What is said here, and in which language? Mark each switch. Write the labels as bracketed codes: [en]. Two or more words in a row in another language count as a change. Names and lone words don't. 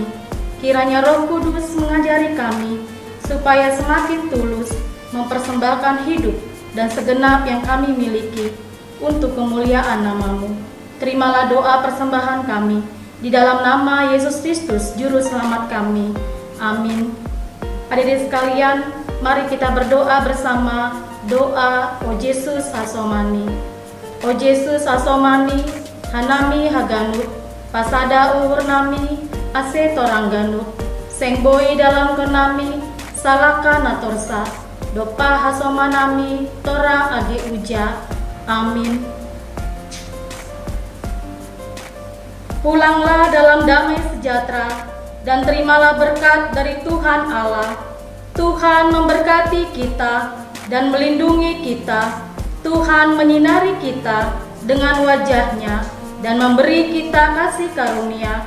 [id] Kiranya Roh Kudus mengajari kami, supaya semakin tulus mempersembahkan hidup dan segenap yang kami miliki untuk kemuliaan nama-Mu. Terimalah doa persembahan kami, di dalam nama Yesus Kristus, Juru Selamat kami. Amin. Hadirin sekalian, mari kita berdoa bersama doa O Yesus Hasomani. [bts] O Yesus Hasomani, Hanami Haganut, Pasada Uhur Nami, Ase Torangganut, Sengboi dalam kenami, Salaka Natorsa, Dopa Hasomanami, Tora Age Uja. [id] Amin. Pulanglah dalam damai sejahtera, dan terimalah berkat dari Tuhan Allah. Tuhan memberkati kita dan melindungi kita. Tuhan menyinari kita dengan wajah-Nya dan memberi kita kasih karunia.